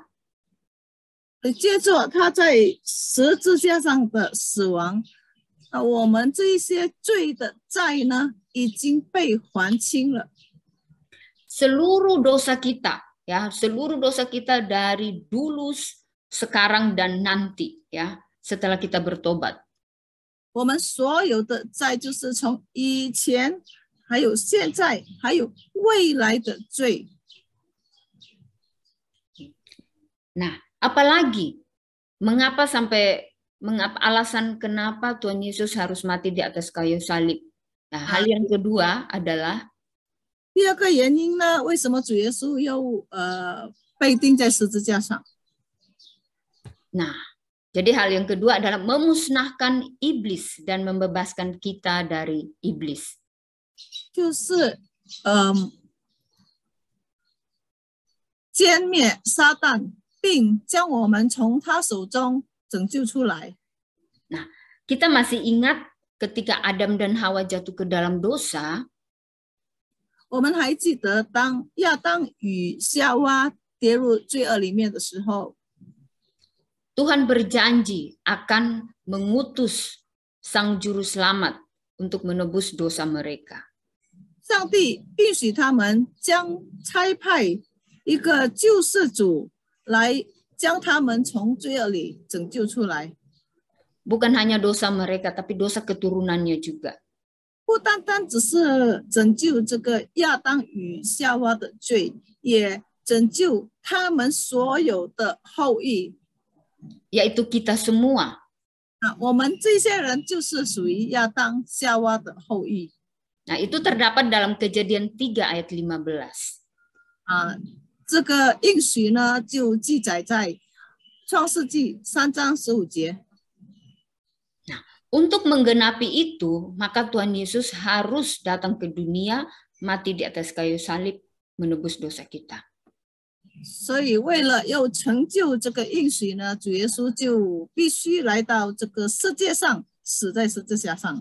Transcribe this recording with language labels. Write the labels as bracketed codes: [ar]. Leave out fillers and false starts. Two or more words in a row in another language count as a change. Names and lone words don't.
[zh] 接着他在十字架上的死亡，我们这一些罪的债呢，已经被还清了。 [id] Seluruh dosa kita, ya, seluruh dosa kita dari dulu, sekarang dan nanti, ya, setelah kita bertobat. [zh] 我们所有的债就是从以前，还有现在，还有未来的罪。 [id] Nah, apalagi alasan kenapa Tuhan Yesus harus mati di atas kayu salib? Nah, hal yang kedua adalah [zh] 第二个原因呢，为什么主耶稣又被钉在十字架上？ [id] Nah, jadi hal yang kedua adalah memusnahkan iblis dan membebaskan kita dari iblis. [zh] 就是歼灭撒旦，并将我们从他手中拯救出来。 [id] Nah, kita masih ingat ketika Adam dan Hawa jatuh ke dalam dosa, [zh] 我们还记得当亚当与夏娃跌入罪恶里面的时候， [id] Tuhan berjanji akan mengutus Sang Juru Selamat untuk menebus dosa mereka. [zh] 上帝允许他们将差派一个救世主来将他们从罪恶里拯救出来。 [id] Bukan hanya dosa mereka, tapi dosa keturunannya juga. [zh] 不单单只是拯救这个亚当与夏娃的罪，也拯救他们所有的后裔。 [id] Yaitu kita semua. [zh] 我们这些人就是属于亚当、夏娃的后裔。 [id] Nah, itu terdapat dalam Kejadian 3 ayat 15. [zh] 这个应许呢，就记载在创世纪3章15节。 [id] Untuk menggenapi itu, maka Tuhan Yesus harus datang ke dunia, mati di atas kayu salib, menebus dosa kita. [zh] 所以为了要成就这个应许呢，主耶稣就必须来到这个世界上，死在十字架上。